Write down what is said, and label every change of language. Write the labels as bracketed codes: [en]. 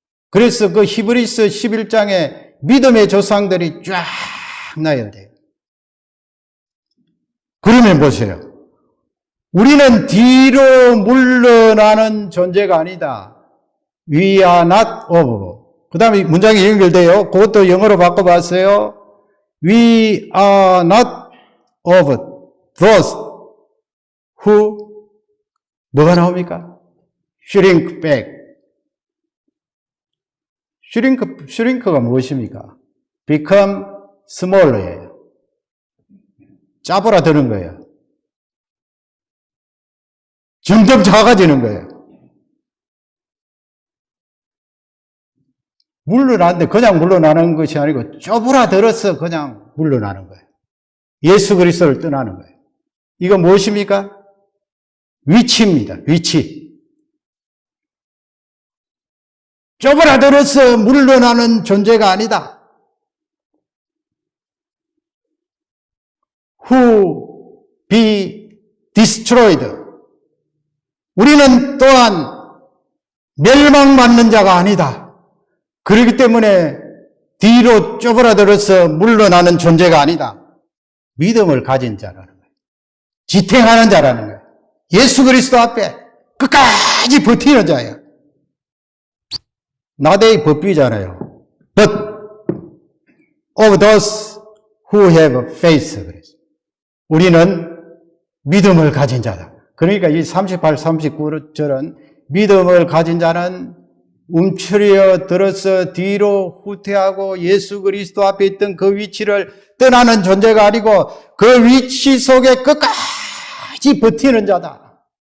[ko] 그래서 그 히브리서 11장에 믿음의 조상들이 쫙 나열돼요. 그러면 보세요. 우리는 뒤로 물러나는 존재가 아니다. [en] We are not of. [ko] 그 다음에 문장이 연결돼요. 그것도 영어로 바꿔봤어요. [en] We are not of those who [ko] 뭐가 나옵니까? [en] shrink back. [ko] shrink가 무엇입니까? [en] become smaller예요. [ko] 짜부라드는 거예요. 점점 작아지는 거예요. 물러나는데 그냥 물러나는 것이 아니고 쪼부라들어서 그냥 물러나는 거예요. 예수 그리스도를 떠나는 거예요. 이거 무엇입니까? 위치입니다. 위치. 쪼부라들어서 물러나는 존재가 아니다. [en] Who be destroyed. [ko] 우리는 또한 멸망받는 자가 아니다. 그렇기 때문에 뒤로 쪼그라들어서 물러나는 존재가 아니다. 믿음을 가진 자라는 거예요. 지탱하는 자라는 거예요. 예수 그리스도 앞에 끝까지 버티는 자예요. 나대의 법비잖아요. [en] But of those who have faith. [ko] 그래서 우리는 믿음을 가진 자다. 그러니까 이 38, 39절은 믿음을 가진 자는 움츠려 들어서 뒤로 후퇴하고 예수 그리스도 앞에 있던 그 위치를 떠나는 존재가 아니고 그 위치 속에 끝까지 버티는 자다.